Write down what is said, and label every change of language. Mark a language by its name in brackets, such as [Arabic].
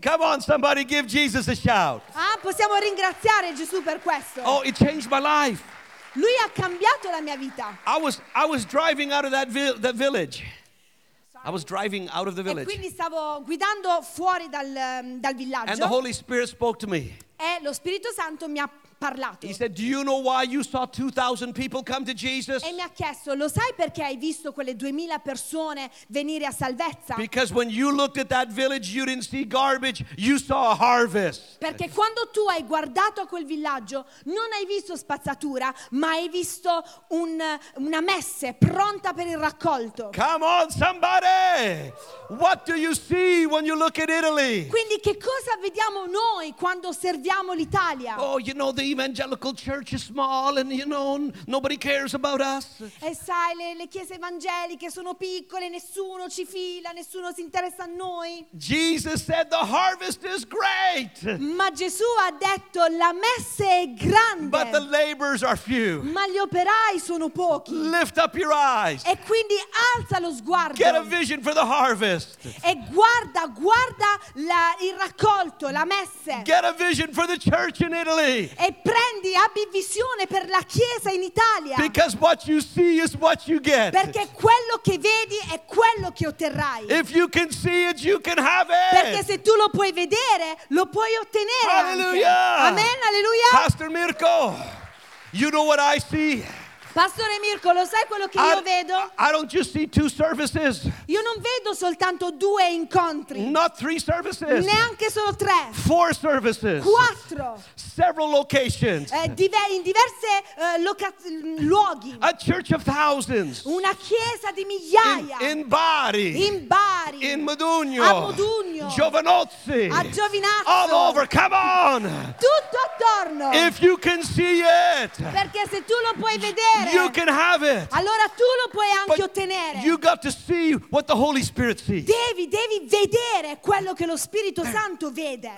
[English] Come on, somebody give Jesus a shout. [Italian] Ah, possiamo ringraziare Gesù per questo. [English] Oh, it changed my life. [Italian] Lui ha cambiato la mia vita. [English] I was driving out of the village. [Italian] E quindi stavo guidando fuori dal villaggio. [English] And the Holy Spirit spoke to me. [Italian] E lo Spirito Santo mi ha parlato. [English] He said, "Do you know why you saw 2,000 people come to Jesus?" [Italian] E mi ha chiesto, "Lo sai perché hai visto quelle 2,000 persone venire a salvezza?" [English] Because when you looked at that village, you didn't see garbage, you saw a harvest. [Italian] Perché quando tu hai guardato a quel villaggio, non hai visto spazzatura, ma hai visto una messe pronta per il raccolto. [English] Come on, somebody! What do you see when you look at Italy? [Italian] Quindi che cosa vediamo noi quando osserviamo l'Italia? [English] Oh, you know, the evangelical church is small and, you know, nobody cares about us. [Italian] E sai, le chiese evangeliche sono piccole, nessuno ci fila, nessuno si interessa a noi. [English] Jesus said the harvest is great. [Italian] Ma Gesù ha detto la messe è grande. [English] But the laborers are few. [Italian] Ma gli operai sono pochi. [English] Lift up your eyes. [Italian] E quindi alza lo sguardo. [English] Get a vision for the harvest. [Italian] E guarda il raccolto, la messe. [English] Get a vision for the church in Italy. [Italian] E prendi, abbi visione per la chiesa in Italia. [English] Because what you see is what you get. [Italian] Perché quello che vedi è quello che otterrai. [English] If you can see it, you can have it. [Italian] Perché se tu lo puoi vedere, lo puoi ottenere. [English] Hallelujah. [Italian] Anche. Amen. Alleluia. [English] Pastor Mirko, you know what I see? [Italian] Pastore Mirko, lo sai quello che io vedo? [English] I don't just see two services. [Italian] Io non vedo soltanto due incontri. [English] Not three services. [Italian] Neanche solo tre. [English] Four services. [Italian] Quattro. [English] Several locations. [Italian] In diverse luoghi. [English] A church of thousands. [Italian] Una chiesa di migliaia. [English] In Bari. [Italian] In Bari. [English] In Modugno. [Italian] A Modugno. [English] Giovanozzi. [Italian] A Giovinazzo. [English] All over, come on. [Italian] Tutto attorno. [English] If you can see it. [Italian] Perché se tu lo puoi vedere. [English] You can have it. [Italian] Allora tu lo puoi anche ottenere. [English] You got to see what the Holy Spirit sees. [Italian] Devi vedere quello che lo Spirito Santo vede.